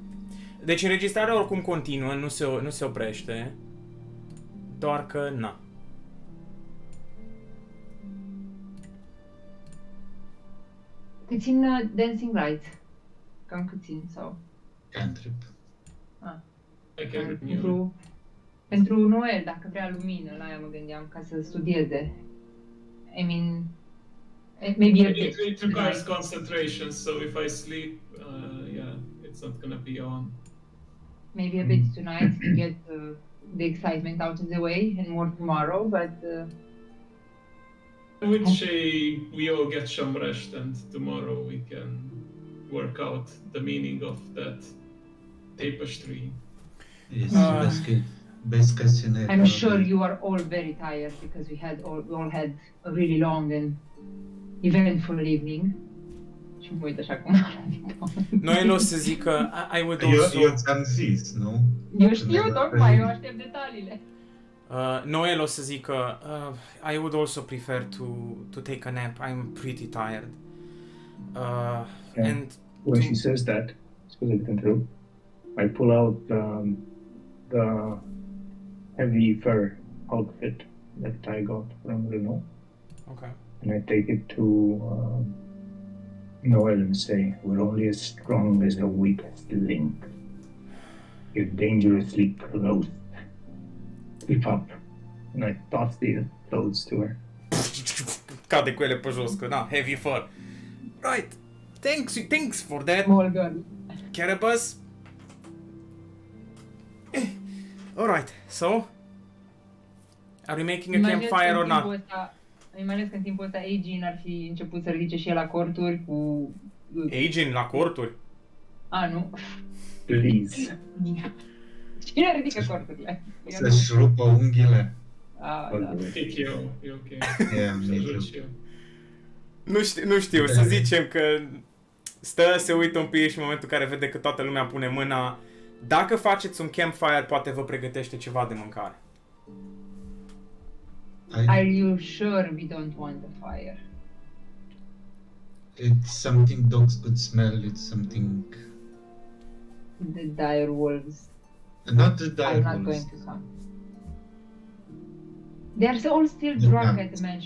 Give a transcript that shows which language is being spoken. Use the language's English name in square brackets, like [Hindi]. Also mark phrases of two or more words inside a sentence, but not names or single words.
[Romanian] Deci înregistrarea oricum continuă, nu se oprește. Doar că, na. Cât țin Dancing Lights? Cam cât țin sau? [English] Cantrip. I can renew. [Romanian] Pentru Noel, dacă vrea lumină, la aia mă gândeam, ca să studieze. [English] I mean, maybe a bit. It requires concentration, so if I sleep, yeah, it's not gonna be on. Maybe a bit tonight to get the excitement out of the way, and more tomorrow, but I would say we all get some rest, and tomorrow we can work out the meaning of that tapestry. Yes, best case scenario. I'm sure you are all very tired because we all had a really long and eventful evening. [Romanian] Și mă uit așa cum Noi o să zic că [English] I would also... [Romanian] Eu ți-am zis, nu? Eu știu, tocmai, eu aștept detaliile. Noel o să zic că [English] I would also prefer to take a nap. I'm pretty tired. And When she says that, [Romanian] scuze că te întreb, [English] I pull out the heavy fur outfit that I got from Renault, okay. and I take it to Noel and say, "We're only as strong as the weakest link. You're dangerously close. Keep up." And I toss the clothes to her. [Romanian] Cade cu ele pe jos, că na, [English] heavy fur. Right. Thanks for that, Small girl. Carabas. Alright, so are we making a campfire or not? [Romanian] Îmi imaginez că în timpul ăsta Aegin ar fi început să ridice și el la corturi cu... Aegin la corturi? Nu. [English] Please. [Romanian] Cine ridică corturile? Să-și rupă unghiile. Da. [English] Pick you, [Romanian] e ok. [English] Yeah, [Romanian] Să [English] me [Romanian] joci [English] too. [Romanian] eu. Nu știu, să zicem că Stă, se uită un pic și în momentul în care vede că toată lumea pune mâna. Dacă faceți un campfire, poate vă pregătește ceva de mâncare. [English] Are you sure we don't want the fire? It's something dogs could smell. It's something. The dire wolves. Not the I'm not dire going to come. They're all still drunk at the mansion.